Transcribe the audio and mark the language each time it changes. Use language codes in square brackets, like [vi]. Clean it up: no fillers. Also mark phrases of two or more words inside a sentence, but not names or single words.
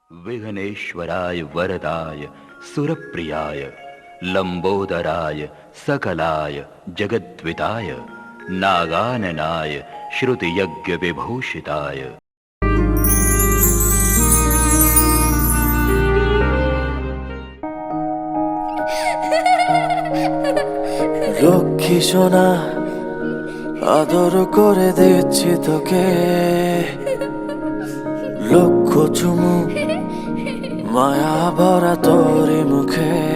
[sa] विघ्नेश्वराय वरदाय सुरप्रियाय लंबोदराय सकलाय जगद्विताय नागाननाय श्रुतियज्ञ विभूषिताय [bn] লক্ষ্মী সোনা আদর করে দিচ্ছি তোকে, লক্ষ চুমু মায়া ভরা তোরি মুখে।